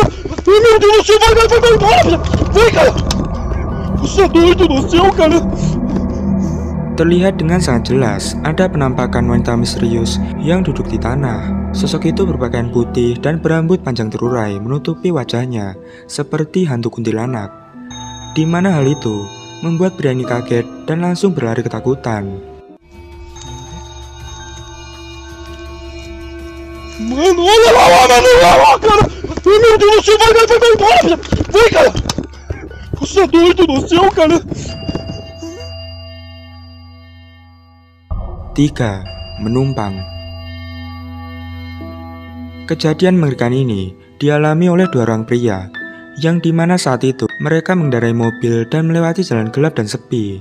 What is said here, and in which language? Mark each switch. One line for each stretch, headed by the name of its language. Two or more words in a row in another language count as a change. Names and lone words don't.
Portuguese: Meu Deus do céu, vai, vem, cara! Você é doido do céu, cara!
Indonesian: Terlihat dengan sangat jelas ada penampakan wanita misterius yang duduk di tanah. Sosok itu berpakaian putih dan berambut panjang terurai menutupi wajahnya seperti hantu kuntilanak. Di mana hal itu membuat pria ini kaget dan langsung berlari ketakutan.
Portuguese: Mano, olha lá, cara! Meu Deus do céu, vai, cara! Você é doido do céu, cara!
Indonesian: 3. Menumpang. Kejadian mengerikan ini dialami oleh dua orang pria, yang dimana saat itu mereka mengendarai mobil dan melewati jalan gelap dan sepi.